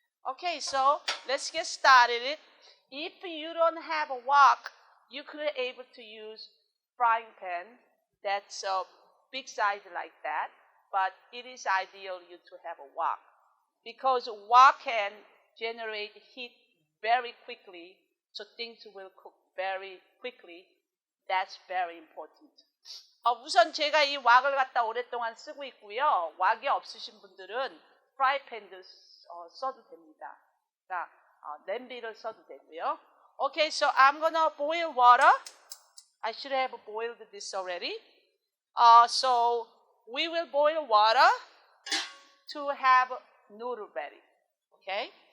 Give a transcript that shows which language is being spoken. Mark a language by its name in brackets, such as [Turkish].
[English] Okay, so let's get started. If you don't have a wok, you could be able to use frying pan that's a big size like that, but it is ideal you to have a wok because wok can generate heat very quickly, so things will cook very quickly. That's very important. [Korean] 우선 제가 이 왁을 갖다 오랫동안 쓰고 있고요. 왁이 없으신 분들은 프라이팬도 써도 됩니다. 그러니까 냄비를 써도 되고요. [English] Okay, so I'm gonna boil water. I should have boiled this already. So we will boil water to have noodle ready. Okay.